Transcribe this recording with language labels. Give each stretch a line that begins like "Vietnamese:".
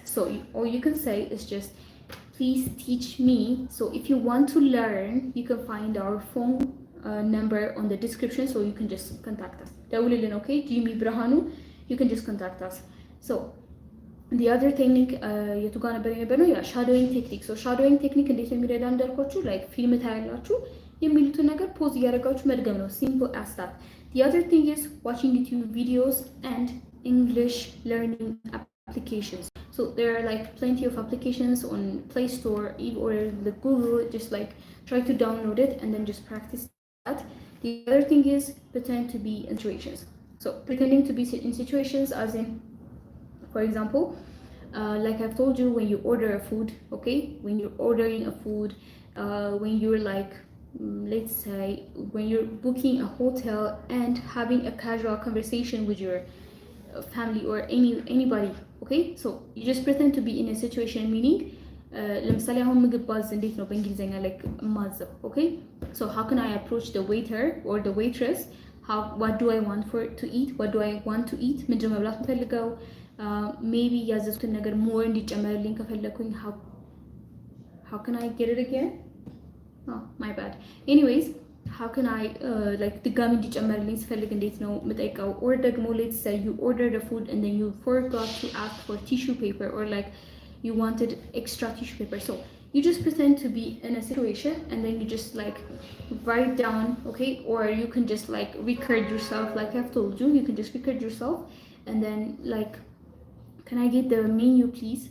English: So all you can say is just, please teach me. So if you want to learn, you can find our phone number on the description, so you can just contact us. Okay, Jimmy Brahanu, you can just contact us. So the other technique የቱ ጋር ነበር የነበረው? ያ shadowing technique.
Amharic: So shadowing technique እንዴት ነው የሚረዳ እንዳልኳችሁ፣ like ፊልም ታያላችሁ፣ የሚሉትን ነገር ፖዝ እያደረጋችሁ መድገም ነው። simple as that.
English: The other thing is watching YouTube videos and English learning applications. So there are like plenty of applications on Play Store or the Google. Just like try to download it and then just practice that. The other thing is pretend to be in situations. So pretending to be in situations as in, for example, like I've told you, when you order a food, okay, when you're ordering a food, when you're like, let's say, when you're booking a hotel and having a casual conversation with your family or anybody, okay, so you just pretend to be in a situation, meaning ለምሳሌ አሁን ምግብ ባዝ እንዴት ነው በእንግሊዘኛ like ማዘብ, okay, so how can I approach the waiter or the waitress? What do I want to eat? What do I want to eat? ምንድን ነው መብላት የምፈልገው? maybe ያዘዝኩትን ነገር more እንዲጨመርልኝ ከፈለኩኝ, how can I get it again? Oh, my bad.
Amharic: Anyways, how can I like ድጋሚ እንዲጨመርልኝ ስፈልግ እንዴት ነው የምጠይቀው?
English: or ደግሞ let's say you ordered the food and then you forgot to ask for tissue paper, or like you wanted extra tissue paper. So you just pretend to be in a situation and then you just like write down, okay, or you can just like record yourself, like I've told you, you can just record yourself and then like, can I get the menu please?